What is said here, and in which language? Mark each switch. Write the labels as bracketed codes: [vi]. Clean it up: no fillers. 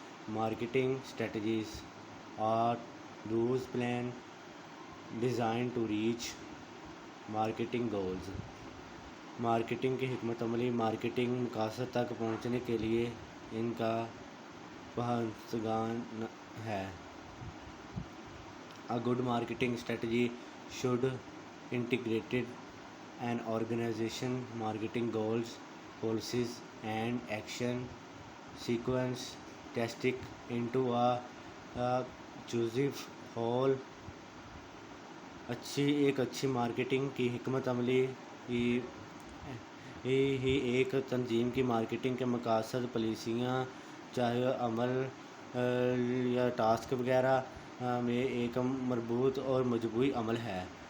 [en] Marketing strategies are those plan design to reach marketing goals. [ur] Marketing کی حکمت عملی marketing مقاصد تک پہنچنے کے لیے ان کا پہنچگان ہے. [en] A good marketing strategy should integrate an organization marketing goals, policies and action sequence testing into a cohesive whole. [ur] ایک اچھی مارکیٹنگ کی حکمت عملی ہی ایک تنظیم کی مارکیٹنگ کے مقاصد، پالیسیاں، چاہے عمل یا ٹاسک وغیرہ میں ایک مربوط اور مجموعی عمل ہے.